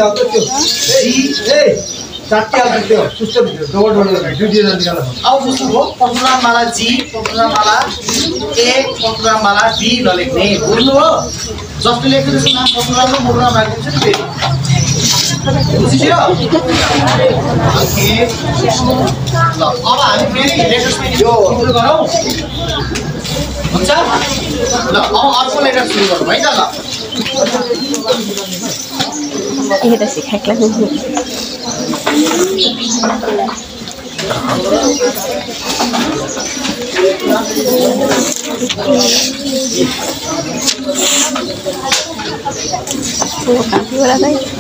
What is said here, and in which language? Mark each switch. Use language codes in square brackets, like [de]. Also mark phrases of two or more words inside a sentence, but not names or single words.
[ne] अब बुझ्नुभयो पतुरामवाला जी पतुरामवाला ए पतुरामवाला बी नलेख्ने बुझ्नुभयो जस्तो लेख्नु त्यसको नाम पतुराम र मोटुराम राखिदिन्छ नि फेरि बुझियो ल अब हामी फेरि लेटर्समा यो सुरु गरौँ हुन्छ ल अब अर्को लेटर सुरु गरौँ है त ल [hi] ये तो सिखा क्या वो काफी बड़ा था